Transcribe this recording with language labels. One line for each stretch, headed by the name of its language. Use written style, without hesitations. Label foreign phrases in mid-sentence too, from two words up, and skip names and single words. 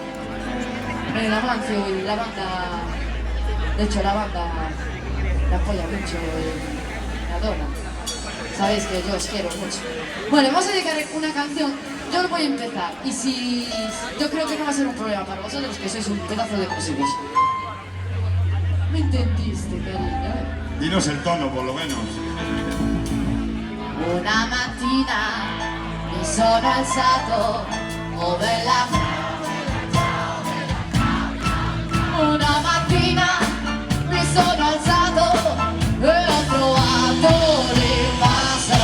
Spanish: El Amancio y la banda, de hecho la banda me apoya mucho, me adora. Sabéis que yo os quiero mucho. Bueno, vamos a dedicar una canción, yo lo voy a empezar, y si yo creo que no va a ser un problema para vosotros, que sois un pedazo de músicos. ¿Me entendiste, cariño? Dinos el tono, por lo menos.
Italian: Una mattina mi sono alzato, oh bella. Una mattina mi sono alzato e ho trovato l'invaso.